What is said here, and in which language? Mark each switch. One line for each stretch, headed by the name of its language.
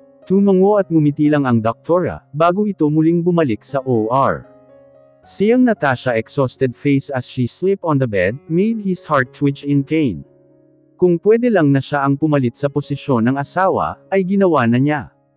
Filipino: Tumango at ngumiti lang ang doktora, bago ito muling bumalik sa OR.
English: Siyang Natasha exhausted face as she slept on the bed, made his heart twitch in pain.
Filipino: Kung pwede lang na siya ang pumalit sa posisyon ng asawa, ay ginawa na niya.